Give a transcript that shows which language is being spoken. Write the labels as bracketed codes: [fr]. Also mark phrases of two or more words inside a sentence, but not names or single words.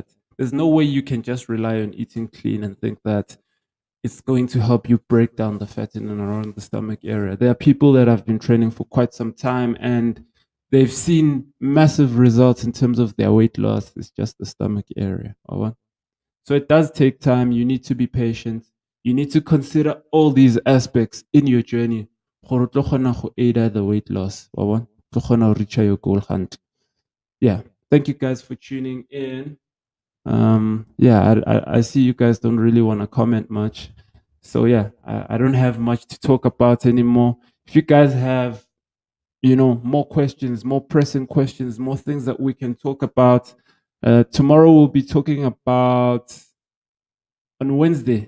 [en] There's no way you can just rely on eating clean and think that it's going to help you break down the fat in and around the stomach area. There are people that have been training for quite some time and they've seen massive results in terms of their weight loss. It's just the stomach area. So it does take time. You need to be patient. You need to consider all these aspects in your journey. [nso] Gore o tlo kgona go [en] aid the weight loss. [nso] Tlo kgona go [en] reach your goal hunt. Yeah. Thank you guys for tuning in. Yeah, I see you guys don't really want to comment much. So yeah, I don't have much to talk about anymore. If you guys have, more questions, more pressing questions, more things that we can talk about, tomorrow we'll be talking about on Wednesday.